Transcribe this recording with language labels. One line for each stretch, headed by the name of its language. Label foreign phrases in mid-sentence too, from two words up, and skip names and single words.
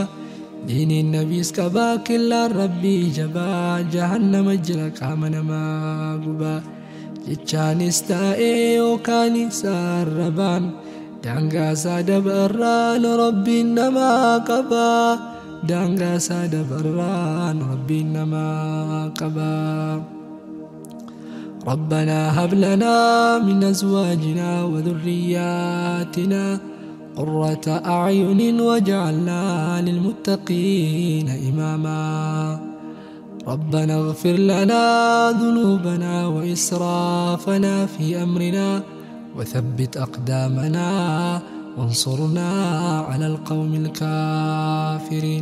Oromo: Diiniin nabiis qabaa killaan rabbii jabaa jahannama jira qaama namaa gubaa. Jechaanis taa'ee yookaanis arrabaan daangaasaa dabarraan rabbiin namaa qabaa. Daangaasaa dabarraan rabbiin namaa qabaa.
Arabic: ربنا هب لنا من أزواجنا وذرياتنا قرة أعين واجعلنا للمتقين إماما. ربنا اغفر لنا ذنوبنا وإسرافنا في أمرنا وثبت أقدامنا وانصرنا على القوم الكافرين.